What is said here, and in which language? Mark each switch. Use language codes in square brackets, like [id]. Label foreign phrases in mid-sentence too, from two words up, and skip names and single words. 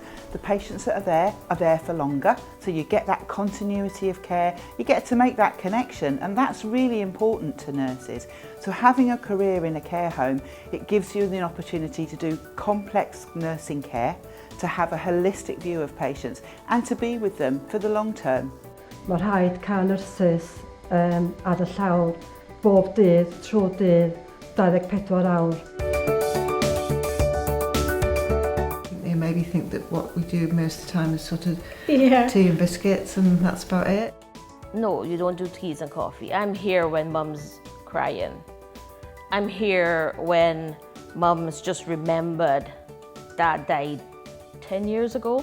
[en] The patients that are there for longer, so you get that continuity of care, you get to make that connection, and that's really important to nurses. So having a career in a care home, it gives you the opportunity to do complex nursing care, to have a holistic view of patients, and to be with them for the long term. [cy] Mae rhaid cael nyrsys ar y llawr bob dydd, trwy dydd, 24 awr. [en] They maybe think that what we do most of the time is sort of tea and biscuits and that's about it. No, you don't do teas and coffee. I'm here when mum's crying. I'm here when mum's just remembered dad died 10 years ago.